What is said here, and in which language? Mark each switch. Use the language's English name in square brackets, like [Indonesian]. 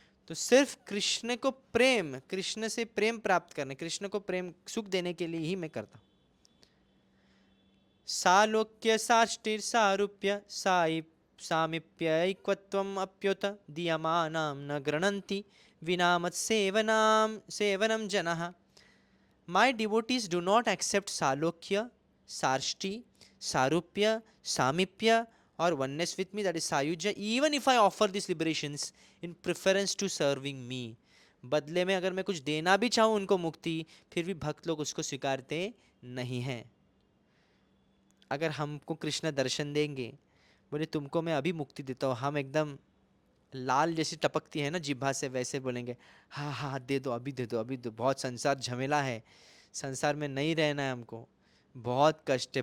[Hindi] तो सिर्फ कृष्ण को प्रेम, कृष्ण से प्रेम प्राप्त करने, कृष्ण को प्रेम सुख देने के लिए ही मैं करता हूँ। [Sanskrit] सालोक्य साष्टिर सारूप्य सामीप्यैक्वत्वम अप्युत दीयमानां न गृह्णन्ति विना मत् सेवनम जनः। [English] My devotees do not accept Salokya, Sarshti, Sarupya, Samipya or oneness with me, that is Sayujya, even if I offer these liberations in preference to serving me. [Hindi] बदले में अगर मैं कुछ देना भी चाहूँ उनको मुक्ति, फिर भी भक्त लोग उसको स्वीकारते नहीं हैं। अगर हमको कृष्ण दर्शन देंगे, बोले तुमको मैं अभी मुक्ति देता हूँ, हम एकदम लाल जैसी टपकती है ना जिह्वा से, वैसे बोलेंगे हाँ हाँ दे दो, अभी दे दो, अभी दो, बहुत संसार झमेला है, संसार में नहीं रहना है हमको, बहुत कष्ट है।